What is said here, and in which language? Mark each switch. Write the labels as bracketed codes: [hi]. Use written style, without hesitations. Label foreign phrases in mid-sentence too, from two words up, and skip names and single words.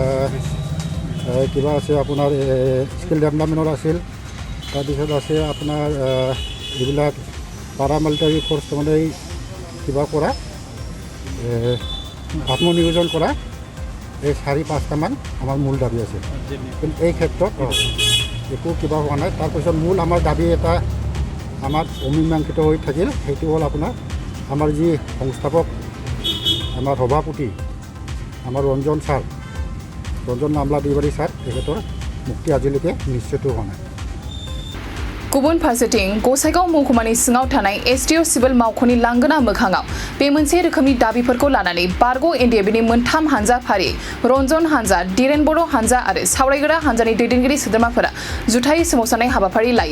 [as] কিবা আছে আপোনাৰ [en] skill development [as] আছিল তাৰপিছত আছে আপোনাৰ এইবিলাক [en] paramilitary force [as] মানে কিবা কৰা আত্মনিয়োজন কৰা এই 4-5টামান আমাৰ মূল দাবী আছে কিন্তু এই ক্ষেত্ৰত একো কিবা হোৱা নাই। তাৰপিছত মূল আমাৰ দাবী এটা আমাৰ অমীমাংসিত হৈ থাকিল, সেইটো হ'ল আপোনাৰ আমাৰ যি সংস্থাপক আমাৰ সভাপতি আমাৰ ৰঞ্জন নামলা দিবাৰী ছাৰ, তেখেতৰ মুক্তি আজিলৈকে নিশ্চিত হোৱা নাই। [brx] गुबुन फारसेथिं गसाइगाव महकुमानि सिङाव थानाय [en] SDO civil [brx] मावख'नि लांगोना मोखाङाव बे मोनसे रोखोमनि दाबिफोरखौ लानानै बारग' एनडिएफबिनि मोनथाम हानजा फारि रन्जन हानजा, दिरेन बर' हानजा आरो सावरायग्रा हानजानि दैदेनगिरि सोद्रोमाफोरा जुथायै सोमावसारनाय हाबाफारि लायो।